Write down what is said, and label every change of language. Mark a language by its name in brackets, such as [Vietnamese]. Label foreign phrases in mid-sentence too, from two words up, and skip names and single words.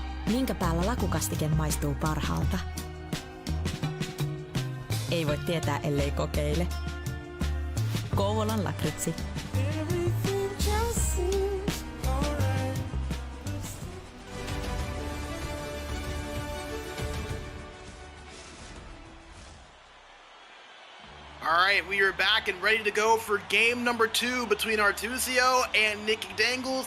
[Finnish] Minkä päällä lakukastike maistuu parhaalta? Ei voi tietää, ellei kokeile. Kouvolan lakritsi. [English] All right, we are back and ready to go for game number 2 between Artuzio and NikkeDangles.